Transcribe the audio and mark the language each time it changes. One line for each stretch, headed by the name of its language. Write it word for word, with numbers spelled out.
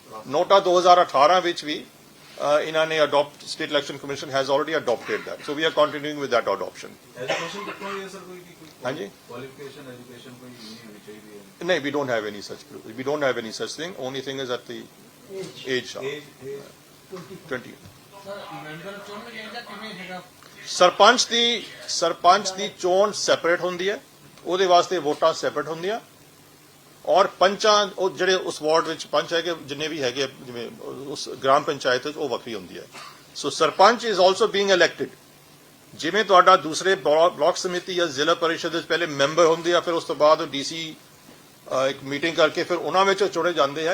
Punjabi: ਨੋਟਾ ਦੋ ਹਜ਼ਾਰ ਅਠਾਰਾਂ ਵਿੱਚ ਵੀ ਅਹ, ਇਹਨਾਂ ਨੇ adopt
English: State election commission has already adopted that, so we are continuing with that adoption.
Punjabi: Education ਕਿੱਥੋਂ ਹੋਈ ਹੈ ਸਰ? ਕੋਈ ਕੋਈ ਹਾਂਜੀ ਕੁਆਲੀਫਿਕੇਸ਼ਨ ਐਜੂਕੇਸ਼ਨ ਕੋਈ ਨਹੀਂ ਹੋਣੀ ਚਾਹੀਦੀ ਹੈ?
English: No, we don't have any such we don't have any such thing. Only thing is at the age of age age twenty.
Punjabi: Sir member ਚੋਣ ਵਿੱਚ ਇਹਦਾ ਕਿਵੇਂ ਹੈਗਾ? ਸਰਪੰਚ ਦੀ ਸਰਪੰਚ ਦੀ ਚੋਣ ਸੈਪਰੇਟ ਹੁੰਦੀ ਹੈ, ਉਹਦੇ ਵਾਸਤੇ ਵੋਟਾਂ ਸੈਪਰੇਟ ਹੁੰਦੀਆਂ। ਔਰ ਪੰਚਾਂ ਉਹ ਜਿਹੜੇ ਉਸ ਵਾਰਡ ਵਿੱਚ ਪੰਚ ਹੈਗੇ ਜਿੰਨੇ ਵੀ ਹੈਗੇ ਜਿਵੇਂ ਉਸ ਗ੍ਰਾਮ ਪੰਚਾਇਤ ਵਿੱਚ ਉਹ ਵੱਖਰੀ ਹੁੰਦੀ ਹੈ।
English: so sarpanch is also being elected,
Punjabi: ਜਿਵੇਂ ਤੁਹਾਡਾ ਦੂਸਰੇ ਬਲਾ- ਬਲਾਕ ਸਮਿਤੀ ਜਾਂ ਜ਼ਿਲ੍ਹਾ ਪਰਿਸ਼ਦ ਵਿੱਚ ਪਹਿਲੇ ਮੈਂਬਰ ਹੁੰਦੇ ਆ, ਫਿਰ ਉਸ ਤੋਂ ਬਾਅਦ ਡੀਸੀ ਇੱਕ ਮੀਟਿੰਗ ਕਰਕੇ ਫਿਰ ਉਹਨਾਂ ਵਿੱਚੋਂ ਚੁਣੇ ਜਾਂਦੇ ਆ।